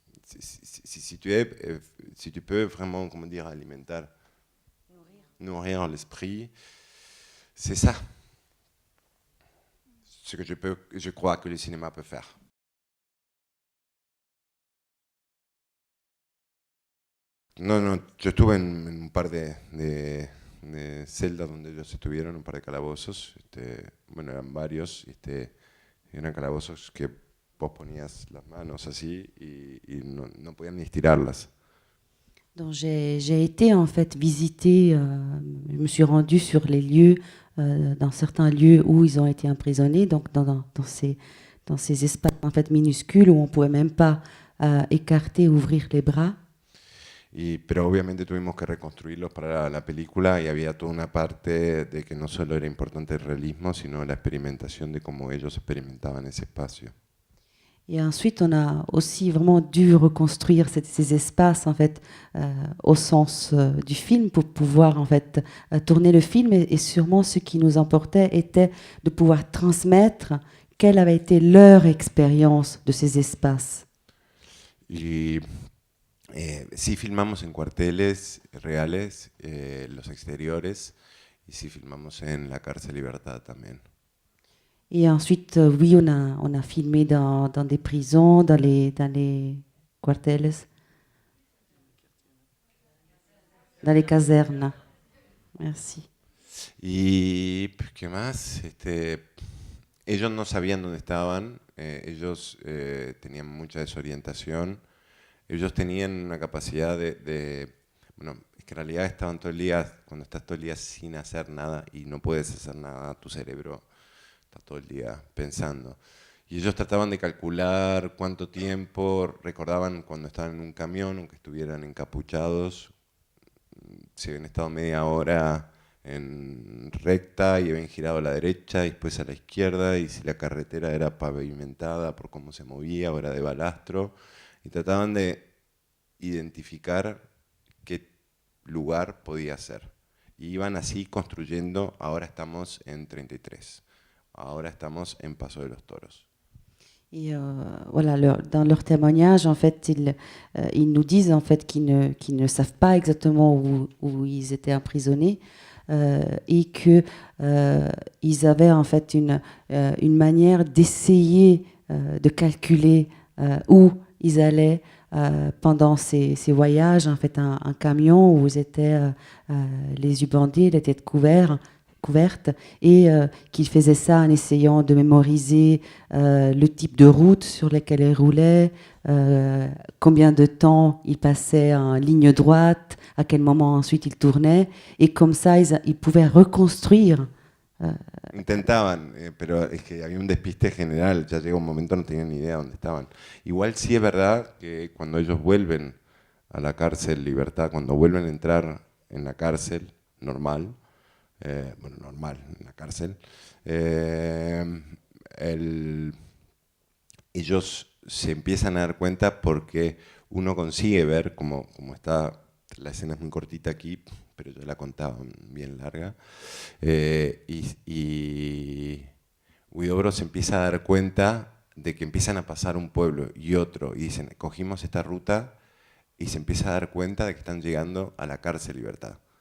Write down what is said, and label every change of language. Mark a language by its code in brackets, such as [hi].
[fr] Si tu peux vraiment, comment dire, nourrir l'esprit, c'est ça. Ce que je crois que le cinéma peut faire. [es] No, yo estuve en un par de celdas donde ellos estuvieron, un par de calabozos, bueno, eran varios, eran calabozos que vos ponías las manos así y no podían ni estirarlas. [fr] Donc j'ai été en fait visiter, je me suis rendue sur les lieux, dans certains lieux où ils ont été emprisonnés, donc dans ces espaces en fait minuscules où on ne pouvait même pas écarter, ouvrir les bras. [es] Pero obviamente tuvimos que reconstruirlos para la película y había toda una parte de que no solo era importante el realismo, sino la experimentación de cómo ellos experimentaban ese espacio. [fr] Et ensuite, on a aussi vraiment dû reconstruire ces espaces en fait au sens du film pour pouvoir en fait tourner le film et sûrement ce qui nous importait était de pouvoir transmettre quelle avait été leur expérience de ces espaces. [es] Y sí filmamos en cuarteles reales, los exteriores, y sí filmamos en la cárcel Libertad también. [fr] Et ensuite, oui, on a filmé dans des prisons, dans les cuarteles, dans les casernes. Merci. [es] Y ¿qué más? Ellos no sabían dónde estaban, ellos tenían mucha desorientación, ellos tenían una capacidad bueno, es que en realidad estaban todo el día, cuando estás todo el día sin hacer nada y no puedes hacer nada, tu cerebro está todo el día pensando. Y ellos trataban de calcular cuánto tiempo, recordaban cuando estaban en un camión, aunque estuvieran encapuchados, si habían estado media hora en recta y habían girado a la derecha y después a la izquierda, y si la carretera era pavimentada por cómo se movía o era de balastro, y trataban de identificar qué lugar podía ser. Y iban así construyendo. Ahora estamos en 33, ahora estamos en Paso de los Toros. [fr] Et voilà, dans leur témoignage, en fait, ils nous disent en fait qu'ils ne savent pas exactement où ils étaient emprisonnés et que ils avaient en fait une manière d'essayer de calculer où ils allaient pendant ces voyages. En fait, un camion où ils étaient les yeux bandés, les têtes couvertes, et qu'il faisait ça en essayant de mémoriser le type de route sur laquelle il roulait, combien de temps il passait en ligne droite, à quel moment ensuite il tournait, et comme ça ils pouvaient reconstruire. [es] Intentaban, pero es que había un despiste general, ya llegó un momento no tenían ni idea dónde estaban. Igual sí es verdad que cuando ellos vuelven a la cárcel Libertad, cuando vuelven a entrar en la cárcel normal, normal, en la cárcel, ellos se empiezan a dar cuenta porque uno consigue ver, como está, la escena es muy cortita aquí, pero yo la contaba bien larga, y Huidobro se empieza a dar cuenta de que empiezan a pasar un pueblo y otro, y dicen, cogimos esta ruta, y se empieza a dar cuenta de que están llegando a la cárcel Libertad.